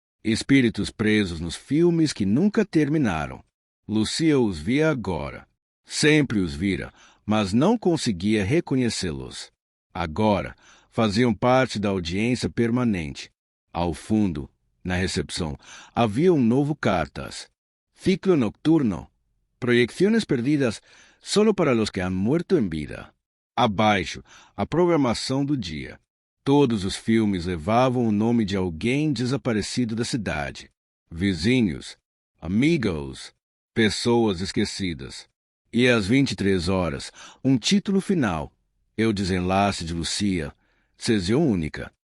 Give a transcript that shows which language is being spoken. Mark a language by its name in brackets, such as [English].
[Portuguese] Espíritos presos nos filmes que nunca terminaram. Lucia os via agora. Sempre os vira, mas não conseguia reconhecê-los. Agora, faziam parte da audiência permanente. Ao fundo, na recepção, havia um novo cartaz. [Spanish] Ciclo nocturno. Proyecciones perdidas solo para los que han muerto en vida. [Portuguese] Abaixo, a programação do dia. Todos os filmes levavam o nome de alguém desaparecido da cidade. Vizinhos, amigos, pessoas esquecidas. E às 23 horas, um título final. O desenlace de Lucia, sessão única.